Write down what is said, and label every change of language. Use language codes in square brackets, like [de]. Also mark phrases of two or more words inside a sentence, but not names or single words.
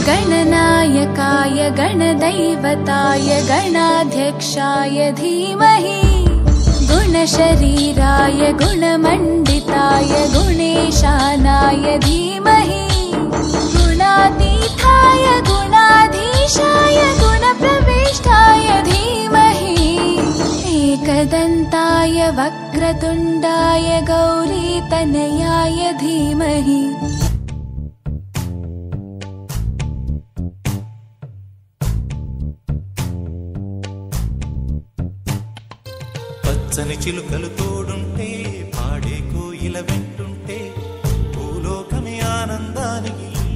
[sa] गणनायकाय गणदैवताय गणाध्यक्षाय धीमहि गुणशरीराय गुणमण्डिताय गुणेशानाय धीमहि गुणातीताय गुणाधीशाय गुणप्रविष्टाय धीमहि एकदन्ताय वक्रतुण्डाय गौरीतनयाय धीमहि [te] పచ్చని చిలుకలు తోడుంటే పాడే కోయిల వెంటుంటే భూలోకమే ఆనందానికి